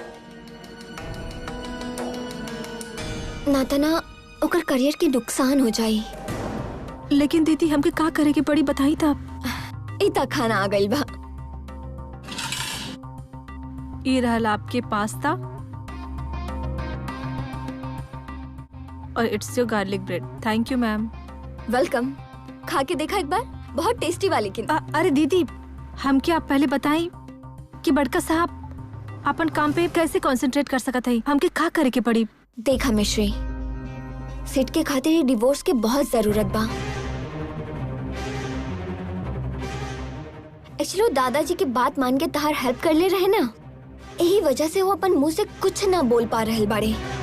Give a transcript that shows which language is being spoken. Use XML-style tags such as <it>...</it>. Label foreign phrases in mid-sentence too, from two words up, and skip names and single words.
<bho>ना तो ना ओकर करियर के नुकसान हो जाई। लेकिन दीदी, हमके का करे के पड़ी बताई था? इता खाना आ गई बा। ये रहल आपके पास्ता और</bho> <en>it's your garlic bread. thank you ma'am.</en> <bho>वेलकम। खा के देखा एक बार, बहुत टेस्टी वाली। अरे दीदी, हमके आप पहले बताई कि बड़का साहब अपन काम पे कैसे कंसंट्रेट कर सकत है। हमके का करे के पड़ी? देखा मिश्री, सेठ के खातिर डिवोर्स के बहुत जरूरत बा। एक्चुअली दादाजी की बात मान के तहार हेल्प कर ले रहे ना, यही वजह से वो अपन मुंह से कुछ ना बोल पा रहे बाड़े।</bho>